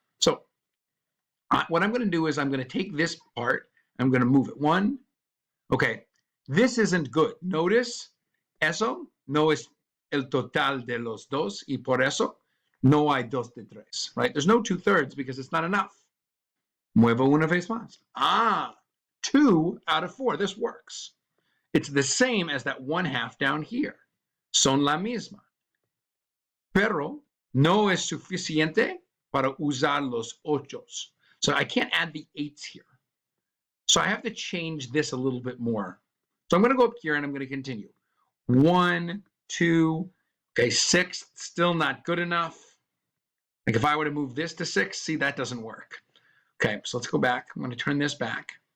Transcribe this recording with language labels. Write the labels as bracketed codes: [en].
[en] So what I'm going to do is I'm going to take this part, I'm going to move it 1. Okay, this isn't good. [es] Notice, eso no es el total de los dos, y por eso no hay 2 de 3, right? [en] There's no 2/3 because it's not enough. [es] Muevo una vez más. [en] 2 out of 4, this works. It's the same as that 1/2 down here. [es] Son la misma. Pero no es suficiente para usar los 8s. [en] So I can't add the 8s here. So I have to change this a little bit more. So I'm going to go up here and I'm going to continue. 1, 2, okay, 6, still not good enough. Like if I were to move this to 6, see, that doesn't work. Okay, so let's go back. I'm going to turn this back.